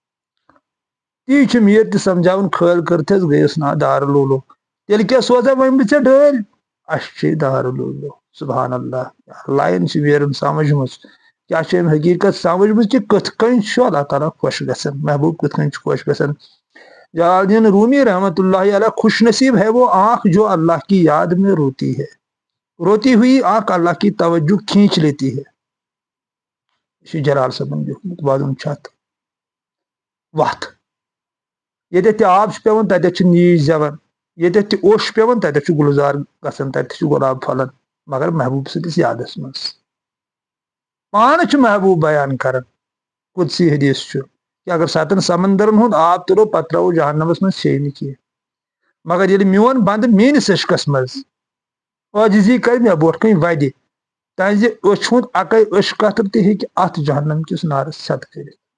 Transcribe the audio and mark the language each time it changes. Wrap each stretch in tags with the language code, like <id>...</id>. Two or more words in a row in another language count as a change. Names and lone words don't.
<ks>تی چھُ میٖر تہِ سمجھاوان کھٲلۍ کٔرتھس گٔیس نا دار لولو تیٚلہِ کیٛاہ سوزے وۄنۍ بہٕ ژےٚ ڈٲلۍ اَشچے دار لولو</ks> <ar>سبحان اللہ</ar> <ks>لایِن چھِ میٖرن سمجھمٕژ کیٛاہ چھِ أمۍ حقیٖقت سمجھمٕژ کہِ کِتھ کٔنۍ چھُ اللہ تعالیٰ خۄش گژھان محبوٗب کِتھ کٔنۍ چھُ خۄش گژھان جلال الدین رومی</ks> <ar>رحمتہ اللہ علیہ</ar> <ur>خوش نصیب ہے وہ آنکھ جو اللہ کی یاد میں روتی ہے روتی ہوئی آنکھ اللہ کی توجہ کھینچ لیتی ہے</ur> <ks>یہ چھُ جلال صٲبن لیوٗکھمُت وَدُن چھُ وتھ ییٚتٮ۪تھ تہِ آب چھُ پیوان تتٮ۪تھ چھِ نیٖج زٮ۪وان ییٚتٮ۪تھ تہِ اوٚش چھُ پیوان تتٮ۪تھ چھُ گُلزار گژھان تتہِ تہِ چھُ گۄلاب پھۄلان مگر محبوٗب سٕنٛدِس یادس منٛز پانہٕ چھُ محبوٗب بیان کران قُدسی حدیث چھُ کہِ اگر ستن سمندرن ہُنٛد آب تُلو پتہٕ ترٛاوو جہنمس منٛز سیٚیہِ نہٕ کینٛہہ مگر ییٚلہِ میون بنٛدٕ میٲنِس عشقس منٛز عٲجزی کرِ مےٚ برونٛٹھ کٔنۍ ودِ تہنٛزِ أچھ ہُنٛد اکے أچھ قطرٕ تہِ ہیٚکہِ اتھ جہنم کِس نارس سٮ۪دٕ کٔرِتھ</ks>